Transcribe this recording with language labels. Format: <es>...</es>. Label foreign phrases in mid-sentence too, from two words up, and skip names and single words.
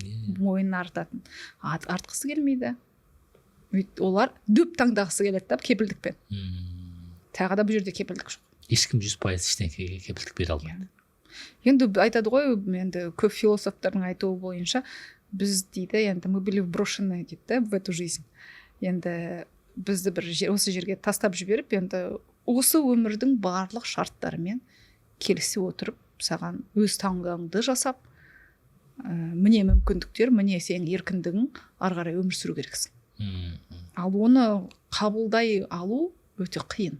<kk>Мойнына артатын. Артқысы келмейді. Олар дөп таңдағысы келеді да, кепілдікпен. Тағы да бұл жерде кепілдік жоқ. Ешкім 100% ештеңеге кепілдік бере алмайды. Енді айтады ғой, енді көп философтардың айтуы бойынша, біз дейді, енді</kk> <ru>мы были вброшены</ru> <kk>дейді,</kk> <ru>в эту жизнь.</ru> <kk>Енді бізді бір осы жерге тастап жіберіп, енді осы өмірдің барлық шарттарымен келісіп отырып саған өз таңдауыңды жасап, міне мүмкіндіктер, міне сенің еркіндігің, ары қарай өмір сүру керексің. Ал оны қабылдай алу өте қиын.</kk>